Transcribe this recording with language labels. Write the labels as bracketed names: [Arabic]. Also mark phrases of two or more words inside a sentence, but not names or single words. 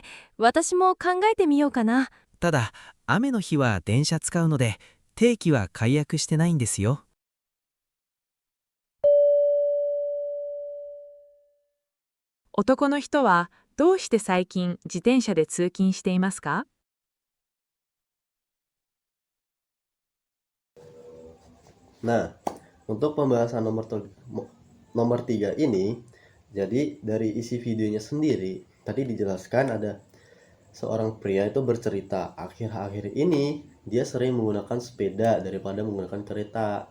[Japanese] 私も考えてみようかな。ただ、雨の日は電車使うので、定期は解約してないんですよ。男の人はどうして最近自転車で通勤していますか？ [Indonesian] Nah, untuk pembahasan nomor 3 ini, jadi dari isi videonya sendiri, tadi dijelaskan ada seorang pria itu bercerita, akhir-akhir ini dia sering menggunakan sepeda daripada menggunakan kereta.